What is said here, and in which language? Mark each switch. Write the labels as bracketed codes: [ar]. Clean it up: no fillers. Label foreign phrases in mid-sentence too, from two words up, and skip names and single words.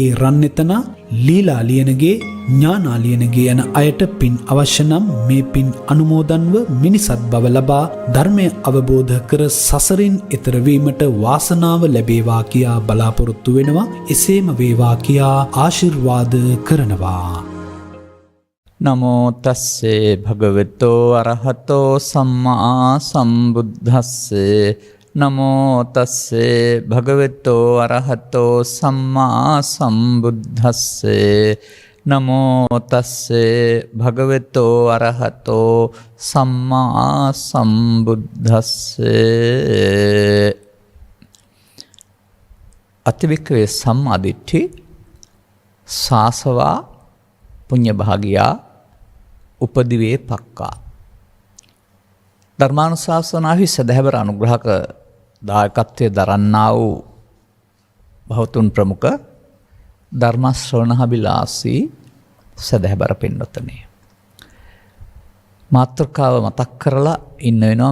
[si] රන්නෙතන, ලීලා ලියනගේ, ඥානා ලියනගේ යන අයට පින් අවශ්‍ය නම් මේ පින් අනුමෝදන්ව මිනිසත් බව ලබා ධර්මය අවබෝධ කර සසරින් එතර වීමට වාසනාව ලැබේවා කියා බලාපොරොත්තු වෙනවා. එසේම වේවා කියා ආශිර්වාද කරනවා. [pi] නමෝ තස්සේ භගවතෝ අරහතෝ සම්මා සම්බුද්දස්සේ නමෝ තස්සේ භගවතෝ අරහතෝ සම්මා සම්බුද්දස්සේ නමෝ තස්සේ භගවතෝ අරහතෝ සම්මා සම්බුද්දස්සේ. අතිවික්‍රේ සම්මාදිට්ඨි සාසවා පුඤ්ඤ භාගියා උපදිවේ පක්කා. [si] ධර්මානුශාසනාහි සදහැවර අනුග්‍රහක දායකත්වයේ දරන්නා වූ බහුතුන් ප්‍රමුඛ ධර්ම ශ්‍රවණාබිලාසී සදහැවර පින්වත්නි, මාතෘකාව මතක් කරලා ඉන්න වෙනවා.